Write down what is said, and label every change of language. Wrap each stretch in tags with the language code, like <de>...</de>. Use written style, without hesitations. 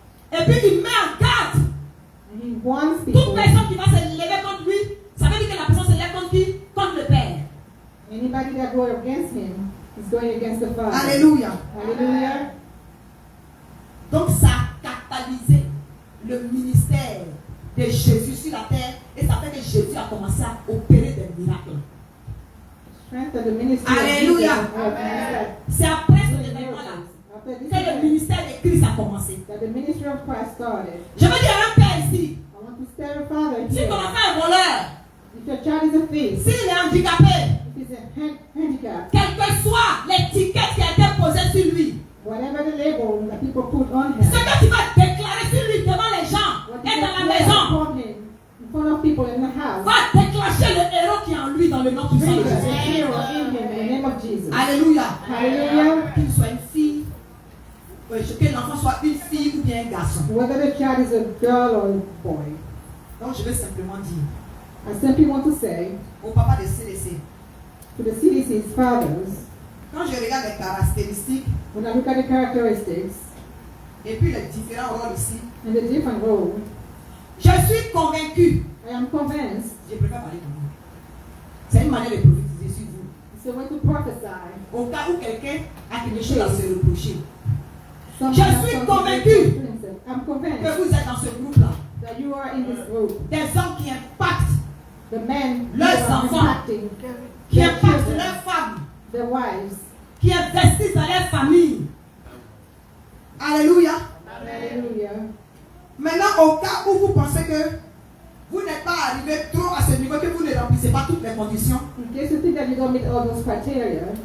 <fr>Et puis il met en garde toute personne qui va se lever contre lui. Ça veut dire que la personne se lève contre qui? Contre le Père.</fr> <en>Anybody that goes against him is going against the Father.</en> <fr>Alléluia.</fr> <en>Hallelujah.</en> <fr>Donc ça a catalysé le ministère de Jésus sur la terre et ça fait que Jésus a commencé à opérer des miracles. Alléluia. C'est après ce événement-là que le ministère de Christ a commencé. Je veux dire à un père ici, si ton enfant est voleur, s'il est handicapé, quelle que soit l'étiquette qui a été posée sur lui, ce que tu vas déclarer sur lui devant les gens et dans la maison va déclencher le héros qui est en lui dans le nom du Seigneur Jésus. Alléluia. Qu'il soit une fille, que l'enfant soit une fille ou bien un garçon.</fr> <en>Whether the child is a girl or a boy.</en> <fr>Donc je vais simplement dire</fr> <en>I simply want to say</en> <fr>au papa de CDC,</fr> <en>to the CDC's fathers,</en> <fr>quand je regarde les caractéristiques,</fr> <en>when I look at the characteristics</en> <fr>et puis les différents rôles ici,</fr> <en>and the different roles,</en> <fr>je suis convaincu.</fr> <en>I am convinced.</en> <fr>Je préfère parler comme vous. C'est une manière de prophétiser sur vous.</fr> <en>It's a way to prophesy.</en> <fr>Au cas où quelqu'un a quelque chose à se reprocher. Je suis convaincu que vous êtes dans ce groupe-là.</fr> <en>That you are in this group.</en> <fr>Des hommes qui impactent</fr> <en>the men</en> <fr>leurs enfants, qui impactent leurs femmes,</fr> <en>their wives,</en> <fr>qui investissent dans leur famille. Alléluia. Alléluia. Maintenant, au cas où vous pensez que vous n'êtes pas arrivé trop à ce niveau, que vous ne remplissez pas toutes les conditions,</fr> <en>in case you think that you don't meet all those criteria,</en>